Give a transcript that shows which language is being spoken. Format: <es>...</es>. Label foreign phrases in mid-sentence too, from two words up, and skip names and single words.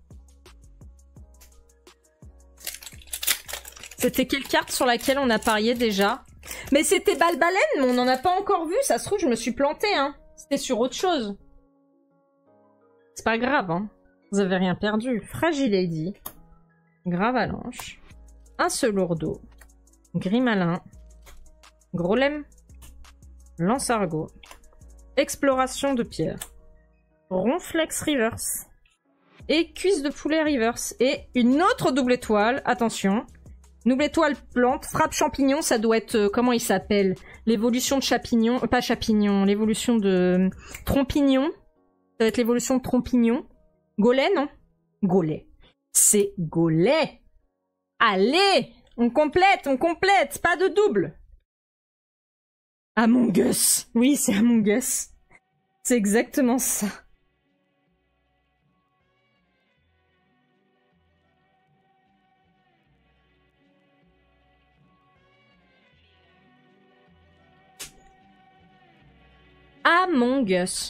<fr>C'était quelle carte sur laquelle on a parié déjà? Mais c'était Balbalen, mais on n'en a pas encore vu. Ça se trouve, je me suis plantée, hein. C'était sur autre chose. C'est pas grave, hein. Vous avez rien perdu. Fragilady. Gravalanche. Un Selourdeau. Grimalin. Grolem. Lance-Argot. Exploration de pierre. Ronflex Reverse. Et cuisse de poulet Reverse. Et une autre double étoile. Attention. Double étoile plante. Frappe champignon. Ça doit être... comment il s'appelle? L'évolution de champignon. Pas champignon. L'évolution de... Trompignon. Ça doit être l'évolution de Trompignon. Golet, non? Golet. C'est Golet. Allez! On complète. Pas de double. Among Us. Oui, c'est Among Us. C'est exactement ça. Among Us.</fr>